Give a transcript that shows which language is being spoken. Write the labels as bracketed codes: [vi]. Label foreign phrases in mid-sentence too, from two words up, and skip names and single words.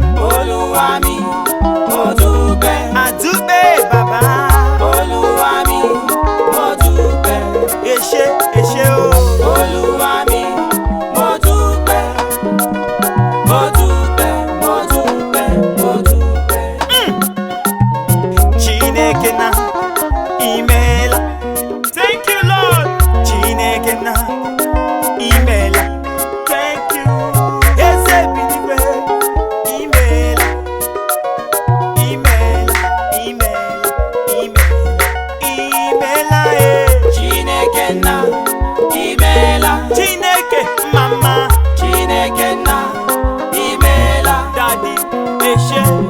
[yo] Olúwa mi, mo dúpẹ́. A dúpẹ́, Baba. Olúwa mi, mo dúpẹ́. Ẹ ṣé, ẹ ṣé o. Olúwa mi, mo dúpẹ́. Mo dúpẹ́, mo dúpẹ́, mo dúpẹ́. Mm. [ig] Chineke na, i meela. [en] Thank you, Lord. [ig] Chineke na, imela. [en] Thank you. [ig] Eze eluigwe, imela. Imela, imela, imela, imela, eh. Chineke na, imela. Chineke mama. Chineke na, imela. Daddy, eshe.